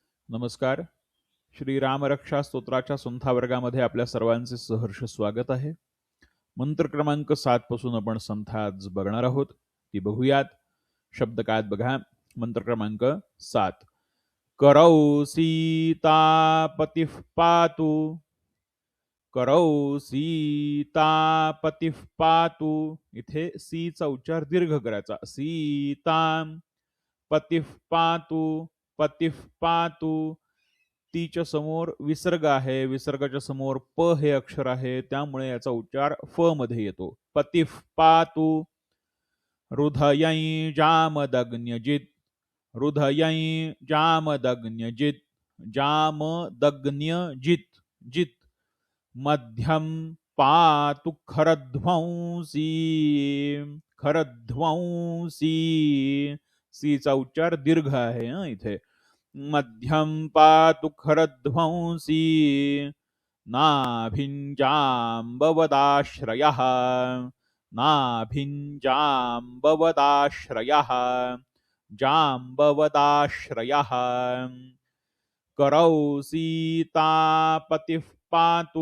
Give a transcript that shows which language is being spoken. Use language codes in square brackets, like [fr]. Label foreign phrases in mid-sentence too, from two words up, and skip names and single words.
[mr] नमस्कार. श्री रामरक्षा स्तोत्राच्या संथा वर्गामध्ये आपल्या सर्वांचे सहर्ष स्वागत आहे. मंत्र क्रमांक 7 पासून आपण संथा आज बघणार आहोत. ती बघूयात. शब्द काय बघा. मंत्र क्रमांक 7. [sa] करौ सीतापतिः पातु. करौ सीतापतिः पातु. [mr] इथे सीचा उच्चार दीर्घ करायचा. [sa] सीतां पतिः पातु. पतिः पातु. [mr] तीच्या समोर विसर्ग आहे. विसर्गाच्या समोर प हे अक्षर आहे, त्यामुळे याचा उच्चार फ मध्ये येतो. [sa] पतिः पातु. हृदयै जामदग्न्यजित्. हृदयै जामदग्न्यजित्. जामदग्न्यजित्. जित्. मध्यम पातु खरध्वंसी. खरध्वंसी. [mr] सीचा उच्चार दीर्घ आहे इथे. [sa] मध्यम पातु खरध्वंसी. नाभिञ्जाम्बवदाश्रयः. नाभिञ्जाम्बवदाश्रयः. जाम्बवदाश्रयः. करौ सीतापतिः पातु.